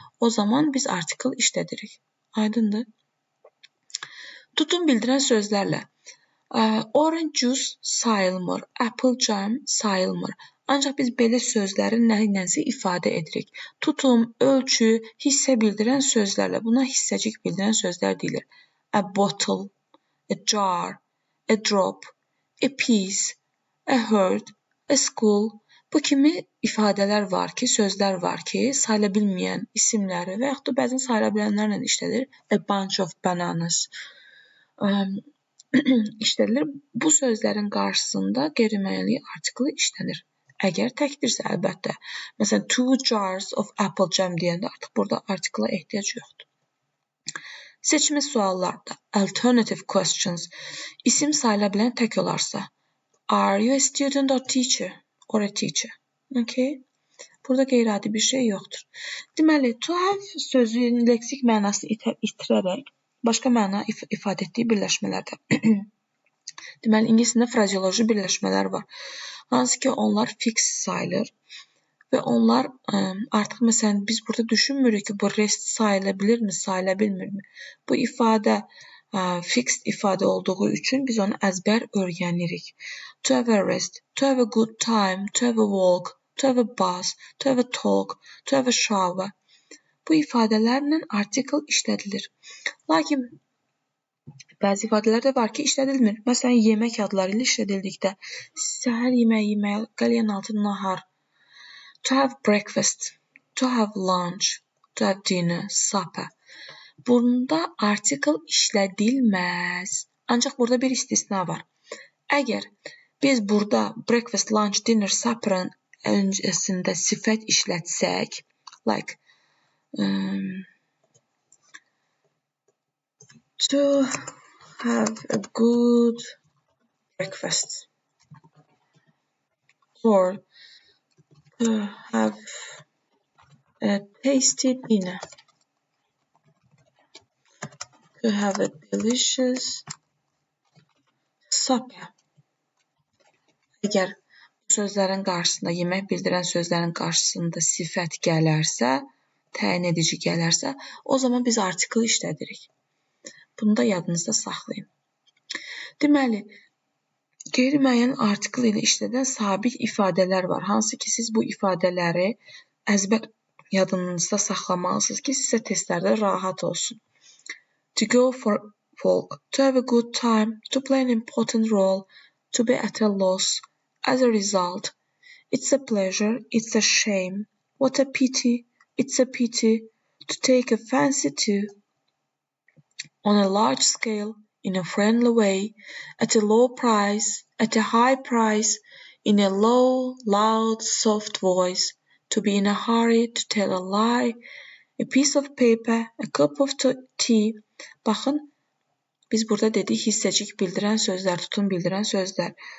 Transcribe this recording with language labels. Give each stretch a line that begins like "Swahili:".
Azerbaijani: O zaman biz article işlədirik. Aydındır? Tutum bildirən sözlərlə.
English: Orange juice sayılmır. Apple jam sayılmır.
Azerbaijani: Ancaq biz belə sözləri nəyinsə ifadə edirik. Tutum, ölçü, hissə bildirən sözlərlə. Buna hissəcik bildirən sözlər deyilir.
English: A bottle, a jar, a drop, a piece, a herd, a school.
Azerbaijani: Bu kimi ifadələr var ki, sözlər var ki, sayıla bilməyən isimləri və yaxud da bəzən sayıla bilənlərlə işlədilir.
English: A bunch of bananas işlədilir.
Azerbaijani: Bu sözlərin qarşısında qeyri-müəyyənlik artiklı işlənir. Əgər təkdirsə, əlbəttə. Məsələn, 2 jars of apple jam deyəndə artıq burada artikla ehtiyac yoxdur. Seçmə suallarda.
English: Alternative questions.
Azerbaijani: İsim sayıla bilən tək olarsa.
English: Are you a student or teacher? Or a teacher. Okay.
Azerbaijani: Burada qeyri-adi bir şey yoxdur. Deməli, to have sözün leksik mənasını itirərək başqa məna ifadə etdiyi birləşmələrdə. Deməli, ingiliscə frazeoloji birləşmələr var. Hansı ki, onlar fix sayılır və onlar artıq, məsələn, biz burada düşünmürük ki, bu rest sayıla bilirmi, sayıla bilmirmi? Bu ifadə fixed ifadə olduğu üçün biz onu əzbər öyrənirik.
English: To have a rest, to have a good time, to have a walk, to have a bus, to have a talk, to have a shower.
Azerbaijani: Bu ifadələrlə article işlədilir. Lakin bəzi ifadələr də var ki, işlədilmir. Məsələn, yemək adları ilə işlədildikdə səhər yeməyi yemək, qəlyan altı nahar.
English: To have breakfast, to have lunch, to have dinner, supper.
Azerbaijani: Bunda article işlədilməz. Ancaq burada bir istisna var. Əgər biz burada breakfast, lunch, dinner, supper'ın öncəsində sifət işlətsək,
English: like to have a good breakfast or to have a tasty dinner. To have a delicious supper.
Azerbaijani: Əgər bu sözlərin qarşısında, yemək bildirən sözlərin qarşısında sifət gələrsə, təyin edici gələrsə, o zaman biz article işlədirik. Bunu da yadınızda saxlayın. Deməli, qeyri-müəyyən article ilə işlədən sabit ifadələr var. Hansı ki, siz bu ifadələri əzbər yadınızda saxlamalısınız ki, sizə testlərdə rahat olsun.
English: To go for a walk, to have a good time, to play an important role, to be at a loss, as a result, it's a pleasure, it's a shame, what a pity, it's a pity, to take a fancy to, on a large scale, in a friendly way, at a low price, at a high price, in a low, loud, soft voice, to be in a hurry, to tell a lie, a piece of paper, a cup of tea.
Azerbaijani: Baxın, biz burada dedik hissəcik bildirən sözlər, tutum bildirən sözlər.